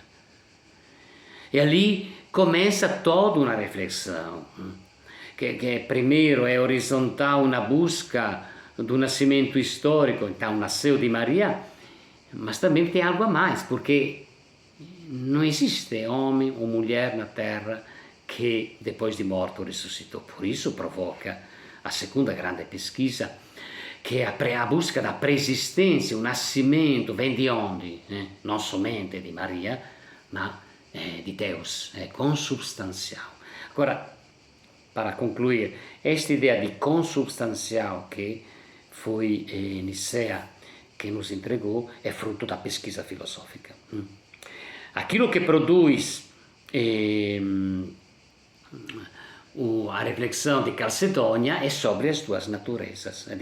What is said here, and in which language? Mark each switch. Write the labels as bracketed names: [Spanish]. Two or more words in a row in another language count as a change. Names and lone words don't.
[Portuguese] E ali começa toda uma reflexão, que primeiro é horizontal na busca do nascimento histórico, então nasceu de Maria, mas também tem algo a mais, porque não existe homem ou mulher na terra que depois de morto ressuscitou. Por isso provoca a segunda grande pesquisa, [Italian] che è [Portuguese] a busca da preesistência, o nascimento vem de onde? Non somente di Maria, [Italian] ma di [Portuguese] Deus, è consubstancial. Agora, para concluir, esta ideia de consubstancial que foi Nicea que nos entregou é fruto da pesquisa filosófica. Aquilo que produz a reflexão de Calcedônia é sobre as duas naturezas.